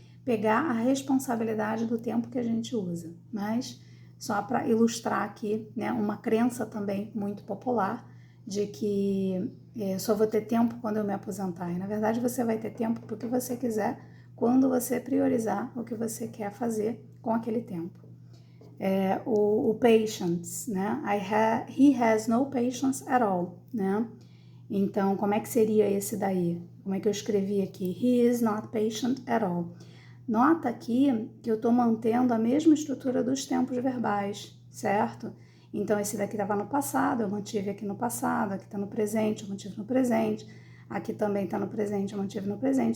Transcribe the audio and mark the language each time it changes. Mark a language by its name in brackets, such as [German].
[Portuguese] Pegar a responsabilidade do tempo que a gente usa. Mas, só para ilustrar aqui, né? Uma crença também muito popular de que só vou ter tempo quando eu me aposentar. E, na verdade, você vai ter tempo para o que você quiser quando você priorizar o que você quer fazer com aquele tempo. O patience, né? [English] He has no patience at all, né? [Portuguese] Então, como é que seria esse daí? Como é que eu escrevi aqui? [English] He is not patient at all. [Portuguese] Nota aqui que eu estou mantendo a mesma estrutura dos tempos verbais, certo? Então, esse daqui estava no passado, eu mantive aqui no passado, aqui está no presente, eu mantive no presente, aqui também está no presente, eu mantive no presente.